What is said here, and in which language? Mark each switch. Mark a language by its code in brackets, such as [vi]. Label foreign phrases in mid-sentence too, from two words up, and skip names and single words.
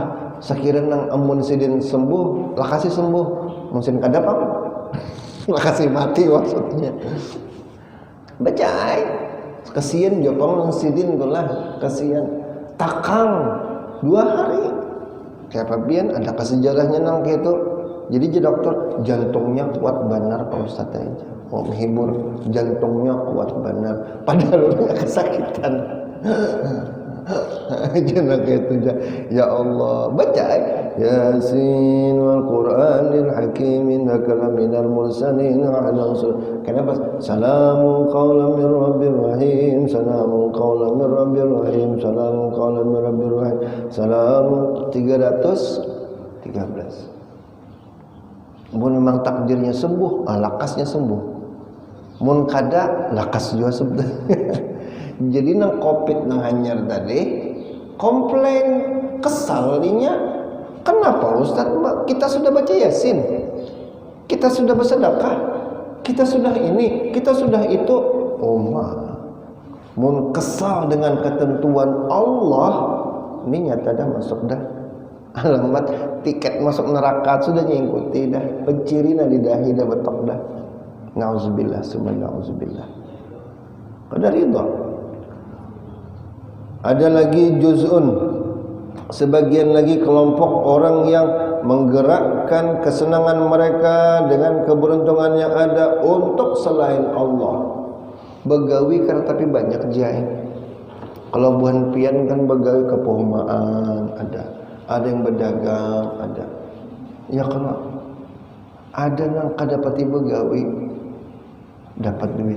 [bjn] Sekiranya nang amun sidin sembuh, lakasi sembuh. Mungkin kada Pak. Lakasi mati maksudnya. Bacai. Kasihan jopang nang sidin tulah, kasihan. Takang 2 hari Siapa pian ada sejarahnya nang gitu. Jadi jadi dokter jantungnya kuat benar Pak Ustaz aja. Mau menghibur jantungnya kuat benar padahal dia kesakitan. [id] Jangan gitu ya Allah baca Yasin [ar] والقرآن الحكيم إنك لمن المرسلين ala kenapa سلام قولا من رب رحيم سلام قولا من رب رحيم سلام قولا من رب رحيم سلام 313 [bjn] mun memang takdirnya sembuh lakasnya sembuh mun kada lakas juga sembuh. Jadi nang covid nang hanyar tadi komplain kesal dinya kenapa Ustaz kita sudah baca Yasin kita sudah bersedekah kita sudah ini kita sudah itu mun kesal dengan ketentuan Allah ini nyata dah masuk dah alamat tiket masuk neraka sudah ngikuti dah pencirina di dahi dah betok dah [ar] نعوذ بالله ثم نعوذ بالله [bjn] kada ridha. [id] Ada lagi juz'un sebagian lagi kelompok orang yang menggerakkan kesenangan mereka dengan keberuntungan yang ada untuk selain Allah. [bjn] Begawi karena tapi banyak jahit. Kalau buhan pian kan begawi kepomaan ada yang berdagang ada. Ya kalau ada nang kadapati begawi dapat duit.